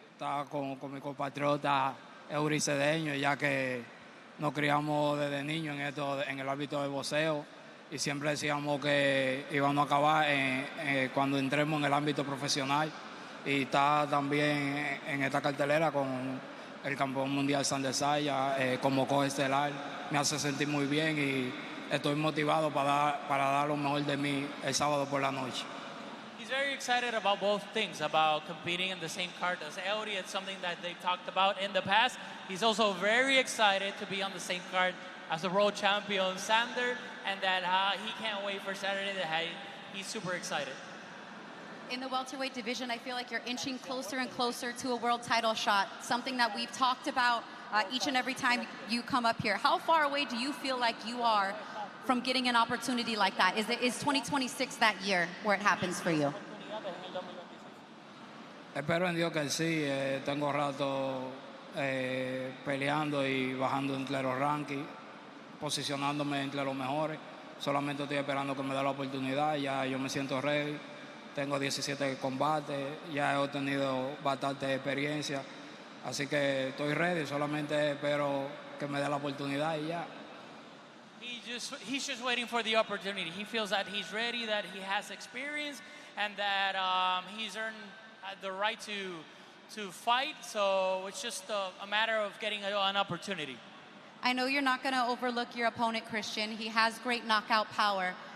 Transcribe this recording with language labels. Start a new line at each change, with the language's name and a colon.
Spanish: Estaba con mi compatriota Yuri Cedeño, ya que nos criamos desde niños en el ámbito del boxeo y siempre decíamos que íbamos a acabar cuando entremos en el ámbito profesional. Y está también en esta cartelera con el campeón mundial Xander Zayas como coestelar. Me hace sentir muy bien y estoy motivado para dar lo mejor de mí el sábado por la noche.
English: He's very excited about both things, about competing in the same card as Eury. It's something that they've talked about in the past. He's also very excited to be on the same card as the world champion Xander, and that he can't wait for Saturday. He's super excited. In the welterweight division, I feel like you're inching closer and closer to a world title shot, something that we've talked about each and every time you come up here. How far away do you feel like you are from getting an opportunity like that? Is 2026 that year where it happens for you?
Spanish: Espero en Dios que sí. Tengo rato peleando y bajando entre los rankings, posicionándome entre los mejores. Solamente estoy esperando que me dé la oportunidad. Ya yo me siento ready. Tengo 17 combates. Ya he obtenido bastante experiencia. Así que estoy ready. Solamente espero que me dé la oportunidad y ya.
English: He's just waiting for the opportunity. He feels that he's ready, that he has experience, and that he's earned the right to fight. So it's just a matter of getting an opportunity. I know you're not going to overlook your opponent, Christian. He has great knockout power.